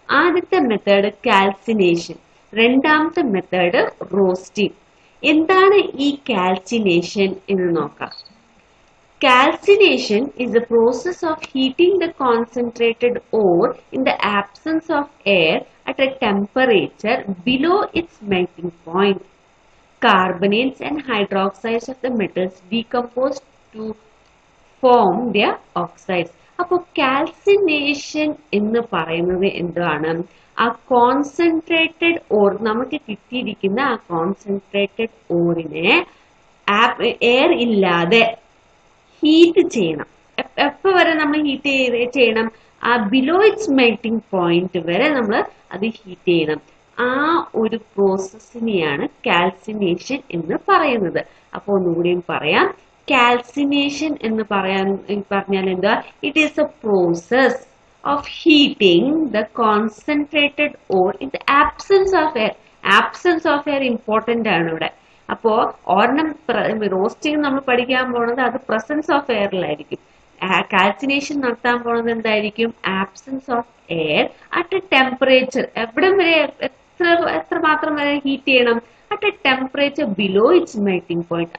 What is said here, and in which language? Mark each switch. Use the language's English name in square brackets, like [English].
[Malayalam] ആദ്യത്തെ method calcination, 2ാമത്തെ method roasting. എന്താണ് ഈ കാൽസിനേഷൻ എന്ന് നോക്കാം. [English] Calcination is the process of heating the concentrated ore in the absence of air at a temperature below its melting point. Carbonates and hydroxides of the metals decompose to form their oxides. [Malayalam] അപ്പോൾ calcination എന്ന് പറയുന്നത് എന്താണ്? ആ concentrated or, നമുക്ക് കിട്ടിയിരിക്കുന്ന ആ concentrated ഓറിനെ air ഇല്ലാതെ heat ചെയ്യണം. എപ്പോ വരെ നമ്മൾ ഹീറ്റ് ചെയ്യണം? [English] below its melting point [Malayalam] വരെ നമ്മൾ അത് ഹീറ്റ് ചെയ്യണം. ആ ഒരു പ്രോസസ്സിനെയാണ് കാൽസിനേഷൻ എന്ന് പറയുന്നത്. അപ്പോൾ ഒന്നുകൂടിയും പറയാം, കാൽസിനേഷൻ എന്ന് പറഞ്ഞാൽ എന്താ? [English] It is a process of heating the concentrated ore in the absence of air. Absence of air important [Malayalam] ആണ് ഇവിടെ. അപ്പോ ഒരെണ്ണം റോസ്റ്റിംഗ് നമ്മൾ പഠിക്കാൻ പോണത് അത് പ്രസൻസ് ഓഫ് എയറിലായിരിക്കും. കാൽസിനേഷൻ നടത്താൻ പോണത് എന്തായിരിക്കും? [English] Absence of air at a temperature. [Malayalam] എവിടം വരെ, എത്ര മാത്രം വരെ ഹീറ്റ് ചെയ്യണം? [English] At a temperature below its melting point.